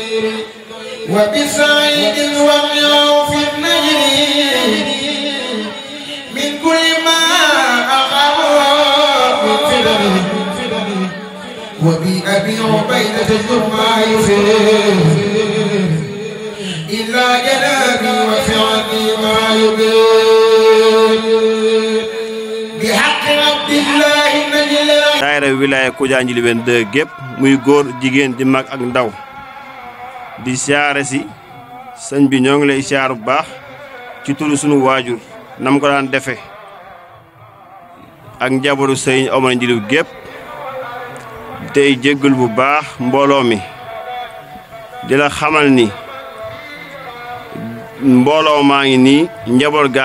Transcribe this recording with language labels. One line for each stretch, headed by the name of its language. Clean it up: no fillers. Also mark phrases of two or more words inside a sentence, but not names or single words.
Arabic: وبسعيد ومن في النجر من كل ما أخاف من فدر وبأبي عبيدة ما يفر إلا جنابي وفعلي ما يبير بحق عبد الله نجل
Wolof: daayira wilaya Koudiandjily 22 gépp muy góor jigéen di mag ak ndaw di siyaare si sëñ bi ñoo ngi lay siyaar bu baax ci turu sunu waajur nam ko daan defe ak njabootu sëñ Omar Njiliw gépp tey jéggul bu baax mbooloo mi di la xamal ni mbooloo maa ngi nii njaboot gaa